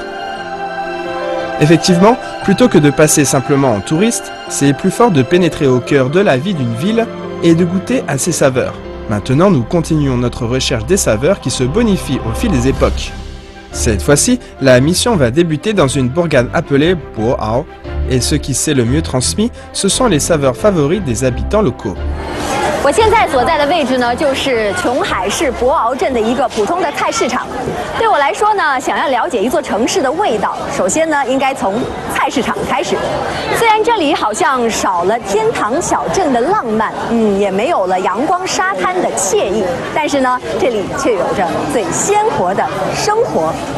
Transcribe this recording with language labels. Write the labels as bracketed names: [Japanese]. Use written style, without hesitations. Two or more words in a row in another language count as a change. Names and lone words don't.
[French] Effectivement, plutôt que de passer simplement en touriste, c'est plus fort de pénétrer au cœur de la vie d'une ville et de goûter à ses saveurs. Maintenant, nous continuons notre recherche des saveurs qui se bonifient au fil des époques. Cette fois-ci, la mission va débuter dans une bourgade appelée Boao, et ce qui s'est le mieux transmis, ce sont les saveurs favorites des habitants locaux. [Chinese] 我现在所在的位置呢，就是琼海市博鳌镇的一个普通的菜市场。对我来说呢，想要了解一座城市的味道，首先呢，应该从菜市场开始。虽然这里好像少了天堂小镇的浪漫，也没有了阳光沙滩的惬意，但是呢，这里却有着最鲜活的生活。